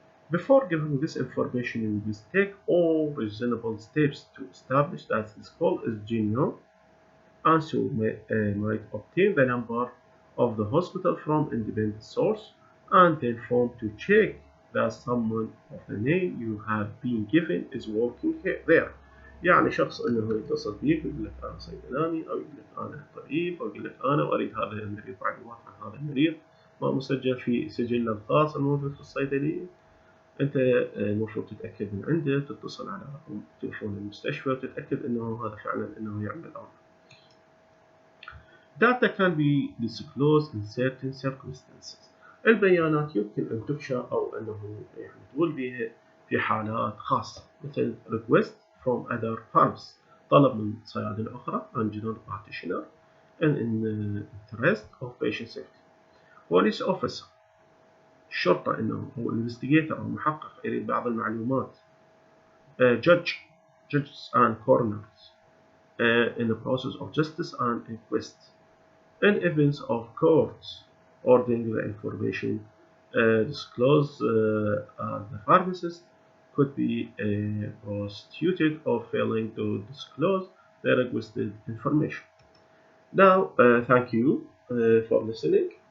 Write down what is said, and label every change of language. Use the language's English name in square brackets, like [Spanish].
[English] Before giving this information, you must take all reasonable steps to establish that this call is genuine, and so might obtain the number of the hospital from independent source and then form to check that someone of the name you have been given is working there. [Arabic] يعني شخص انه يتصل بيك ويقول لك انا صيدلاني او يقول لك انا طبيب او يقول لك انا اريد هذا المريض معلومات عن هذا المريض ما مسجل في سجلنا الخاص الموجود في الصيدليه. انت المفروض تتاكد من عنده، تتصل على رقم تليفون المستشفى وتتاكد انه هذا فعلا انه يعمل الامر. [English] Data can be disclosed in certain circumstances. [Arabic] البيانات يمكن أن تفشى أو أنه يعني تقول بها في حالات خاصة، مثل [English] request from other firms، [Arabic] طلب من صيادلة أخرى [English] and general practitioner and in the interest of patient safety. Police officer، [Arabic] الشرطة إنه هو investigator أو محقق يريد بعض المعلومات. [English] judges and coroners in the process of justice and inquest. In events of courts ordering the information disclosed, the pharmacist could be prosecuted for failing to disclose the requested information. Now, thank you for listening.